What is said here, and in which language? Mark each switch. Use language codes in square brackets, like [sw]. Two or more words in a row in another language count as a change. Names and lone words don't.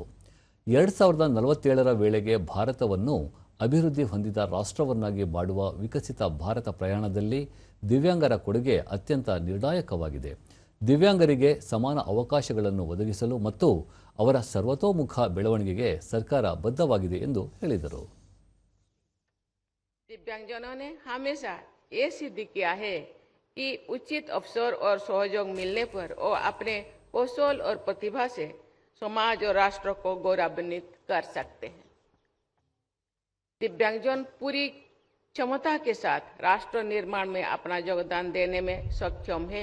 [kn] 2047ರ ವೇಳೆಗೆ ಭಾರತವನ್ನು ಅಭಿವೃದ್ಧಿ ಹೊಂದಿದ ರಾಷ್ಟ್ರವನ್ನಾಗಿ ಮಾಡುವ ವಿಕಸಿತ ಭಾರತ ಪ್ರಯಾಣದಲ್ಲಿ ದಿವ್ಯಾಂಗರ ಕೊಡುಗೆ ಅತ್ಯಂತ ನಿರ್ಣಾಯಕವಾಗಿದೆ. ದಿವ್ಯಾಂಗರಿಗೆ ಸಮಾನ ಅವಕಾಶಗಳನ್ನು ಒದಗಿಸಲು ಮತ್ತು ಅವರ ಸರ್ವತೋಮುಖ ಬೆಳವಣಿಗೆಗೆ ಸರ್ಕಾರ ಬದ್ಧವಾಗಿದೆ ಎಂದು ಹೇಳಿದರು. [hi] दिव्यांगजनों ने हमेशा ये सिद्ध किया है कि उचित अवसर और सहयोग मिलने पर वो अपने कौशल और प्रतिभा से समाज और राष्ट्र को गौरवान्वित कर सकते हैं. दिव्यांगजन पूरी क्षमता के साथ राष्ट्र निर्माण में अपना योगदान देने में सक्षम है.